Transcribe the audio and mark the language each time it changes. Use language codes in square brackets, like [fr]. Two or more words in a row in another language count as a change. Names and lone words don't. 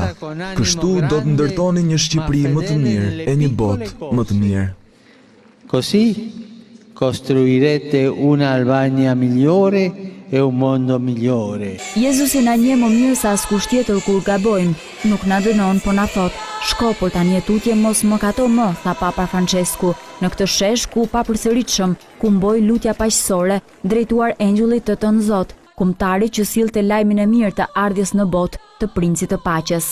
[sq] Kështu do të ndërtoni një Shqipëri më të mirë e një botë më të mirë. [it] Così costruirete una Albania migliore e un mondo migliore. [sq] Jezusi na njeh më mirë se askush tjetër kur gabojmë, nuk na dënon, po na thot: "Shko për tani tutje, mos më kato më", tha Papa Francesku, në këtë shesh ku papërsëritshëm, ku mboi lutja paqësore, drejtuar engjullit të Tën Zot, kumtari që sillte lajmin e mirë të ardhjes në botë të Princit të Paqes.